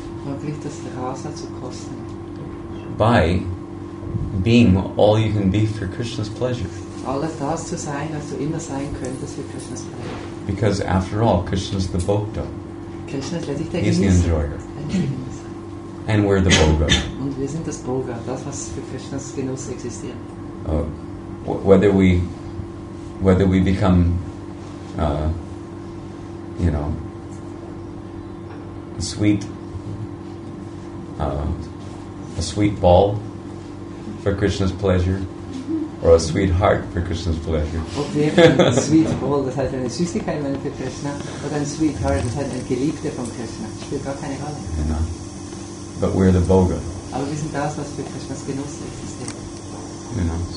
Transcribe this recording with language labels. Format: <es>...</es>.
<de>Wirklich das Rasa zu kosten.</de> <en>by being all you can be for Krishna's pleasure.</en> <de>Alles das zu sein, was du immer sein könntest für Krishnas Freude.</de> <en>Because after all, Krishna's the Bhokta.</en> <de>Krishna ist letztlich der</de> <en>He's the</en> <de>Genießer.</de> <en>enjoyer. And we're the Bhoga.</en> <de>Und wir sind das Bhoga, das, was für Krishnas Genuss existiert.</de> <en>Whether we become, a sweet ball for Krishna's pleasure, or a sweet heart for Krishna's pleasure.</en> <de>Ob wir ein Sweet Ball, das heißt eine Süßigkeit für Krishna, oder ein Sweet Heart, das heißt ein Geliebter von Krishna, spielt gar keine Rolle.</de> <en>But we're the Bhoga.</en> <de>Aber wir sind das, was für Krishnas Genuss existiert.</de>